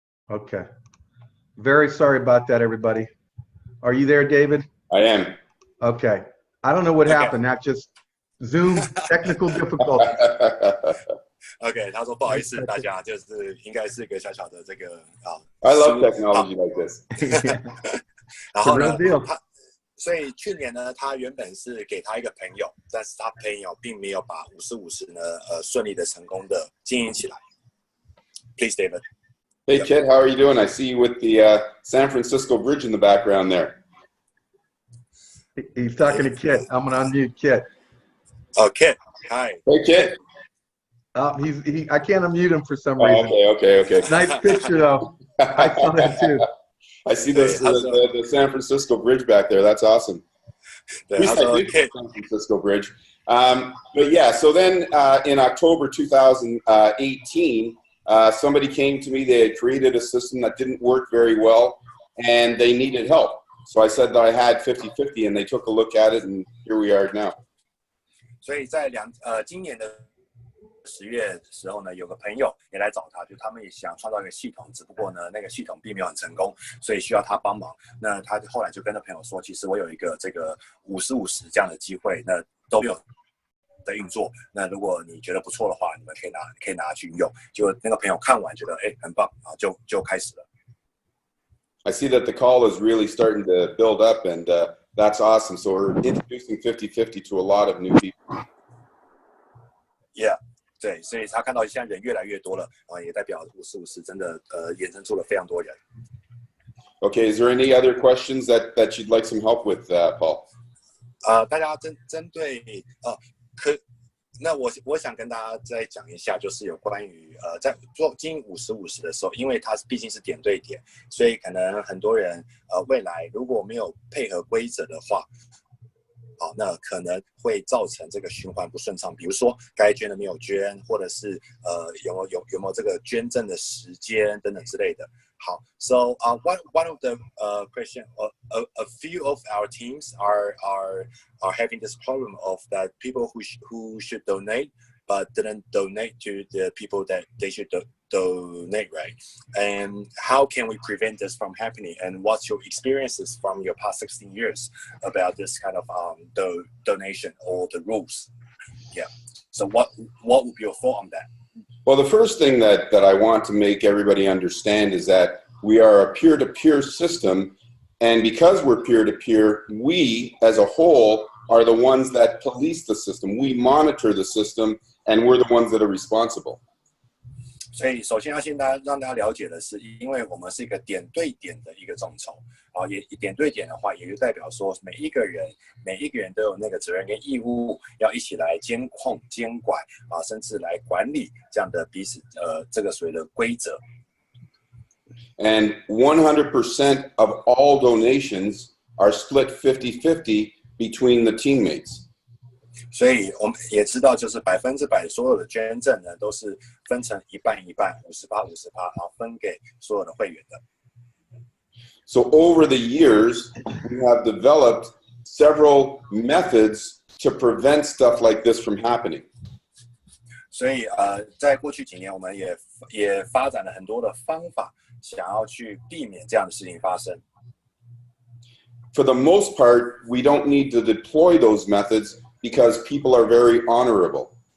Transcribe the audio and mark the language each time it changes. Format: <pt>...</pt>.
<en>Okay. Very sorry about that, everybody. Are you there, David? I am. Okay. I don't know what happened. That just Zoom technical difficulty.</en> <zh>OK， 他说不好意思，大家就是应该是一个小小的这个</zh> <en>I love technology like this.</en> <zh>然后呢</zh> <en>It's a real deal.</en> <zh>所以去年呢，他原本是给他一个朋友，但是他朋友并没有把50-50呢，顺利的成功的经营起来。</zh> <en>Please, David. Hey, Kit, how are you doing? I see you with the San Francisco Bridge in the background there. He's talking to Kit. I'm gonna unmute Kit. Oh, Kit. Hi. Hey, Kit. I can't unmute him for some reason. Okay. Nice picture though. I saw that too. I see the San Francisco Bridge back there. That's awesome. The San Francisco Bridge. But yeah, so then in October 2018, somebody came to me. They had created a system that didn't work very well, and they needed help. So I said that I had 50-50, and they took a look at it, and here we are now.</en> <zh>所以在今年的10月的时候呢，有个朋友也来找他，就他们也想创造一个系统，只不过呢，那个系统并没有很成功，所以需要他帮忙。那他后来就跟那朋友说，其实我有一个这个50-50这样的机会，那都没有在运作。那如果你觉得不错的话，你们可以拿去运用。结果那个朋友看完觉得很棒啊，就开始了。</zh> <en>I see that the call is really starting to build up, and that's awesome. So we're introducing 50-50 to a lot of new people. Yeah.</en> <zh>对，所以他看到现在人越来越多了，也代表50-50真的衍生出了非常多人。</zh> <en>Okay, is there any other questions that you'd like some help with, Paul?</en> <zh>大家针对那我想跟大家再讲一下，就是有关于在做经营50-50的时候，因为它毕竟是点对点，所以可能很多人未来如果没有配合规则的话。那可能会造成这个循环不顺畅，比如说该捐的没有捐，或者是有没有这个捐赠的时间等等之类的。</zh> <en>好 ，So one of the question, a few of our teams are having this problem of that people who should donate but didn't donate to the people that they should donate, right? And how can we prevent this from happening? And what's your experiences from your past 16 years about this kind of donation or the rules? Yeah. So what would be your thought on that? Well, the first thing that I want to make everybody understand is that we are a peer-to-peer system, and because we're peer-to-peer, we as a whole are the ones that police the system. We monitor the system, and we're the ones that are responsible.</en> <zh>所以首先要先让大家了解的是，因为我们是一个点对点的一个众筹，也点对点的话，也就代表说每一个人都有那个责任跟义务，要一起来监控、监管甚至来管理这样的彼此这个所谓的规则。</zh> <en>And 100% of all donations are split 50-50 between the teammates.</en> <zh>所以我们也知道，就是100%所有的捐赠呢，都是分成一半，50%，分给所有的会员的。</zh> <en>So over the years, we have developed several methods to prevent stuff like this from happening.</en> <zh>所以在过去几年，我们也发展了很多的方法，想要去避免这样的事情发生。</zh> <en>For the most part, we don't need to deploy those methods because people are very honorable.</en>